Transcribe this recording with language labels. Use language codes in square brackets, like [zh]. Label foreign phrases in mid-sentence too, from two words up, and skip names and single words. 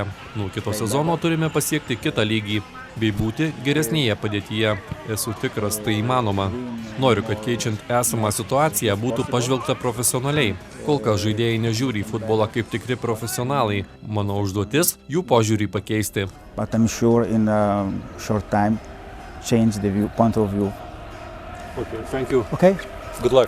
[lt] Nuo kito sezono turime pasiekti kitą lygį, bei būti geresnėje padėtyje. Esu tikras, tai įmanoma. Noriu, kad keičiant esamą situaciją būtų pažvelgta profesionaliai. Kol kas žaidėjai nežiūri į futbolą kaip tikri profesionalai. Mano užduotis – jų požiūrį pakeisti. [en] But I'm sure in a short time change the point of view. Okay, thank you. Okay. Good luck.